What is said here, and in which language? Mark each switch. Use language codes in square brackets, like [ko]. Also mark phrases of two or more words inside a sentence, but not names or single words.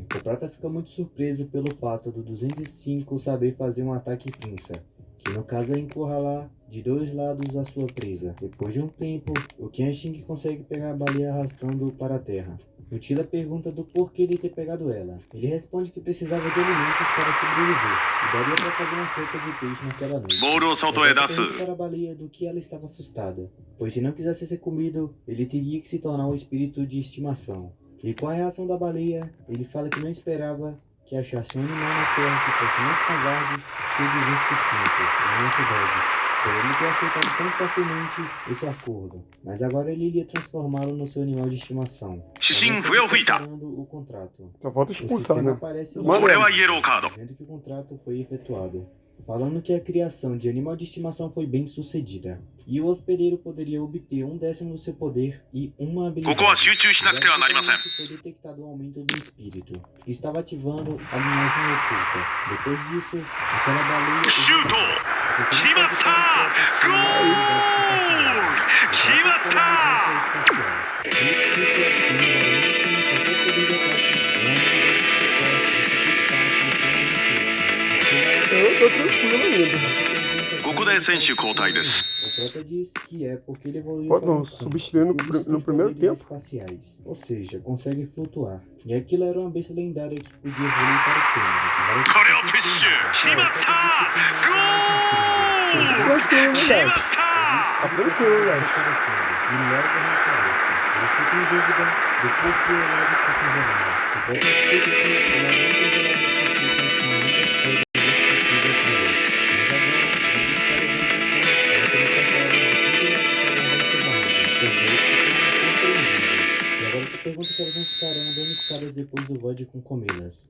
[pt] O Prota fica muito surpreso pelo fato do 205 saber fazer um ataque pinça, que no caso é encurralar de dois lados a sua presa. Depois de um tempo, o Kenshin consegue pegar a baleia arrastando para a terra. O Tila pergunta do porquê de ter pegado ela. Ele responde que precisava de alimentos para sobreviver e daria para fazer uma sopa de peixe naquela noite. [ja] ボールを外へ出 [pt] Ele [ja] す [pt] pergunta para a baleia do que ela estava assustada, pois se não quisesse ser comido, ele teria que se tornar um espírito de estimação. E com a reação da baleia, ele fala que não esperava que achasse um animal na terra que fosse mais covarde que o 205, o nosso dog, por ele ter aceitado tão facilmente esse acordo. Mas agora ele iria transformá-lo no seu animal de estimação. [ja] 主審笛を吹いた [pt] O contrato. Só falta O expulsar, sistema né? aparece Mano, [ja] これはイエローカード [pt] dizendo que o contrato foi efetuado, falando que a criação de animal de estimação foi bem sucedida, e o hospedeiro poderia obter 1/10 do seu poder e uma habilidade. [ja] ここは集中しなくてはなりません [pt] Foi detectado um aumento do espírito. Estava ativando a linhagem oculta. Depois disso, aquela baleia... [ja] シュート決まったゴール決まった [pt] Eu tô tranquilo ainda. [ja] ここで選手交代です [pt] O Prota diz que é porque ele evoluiu Pô, para não, um campo substituindo com no primeiro poderes tempo. espaciais, ou seja, consegue flutuar. E aquilo era uma besta lendária que podia evoluir para o tempo. [ja] これをプッシュ決まったゴール [pt] Tranquilo, [ja] 決ま [pt] moleque. [ja] った [pt] Tá tranquilo, moleque. E logo reaparece. Eles ficam em dúvida do porquê o lago está congelado. O Prota explica que o lago não congelado significa que muitas coisas possíveis neles. Mas agora, eles estarem e agora tu pergunta se elas não ficarão danificadas depois do Vodkun comê-las.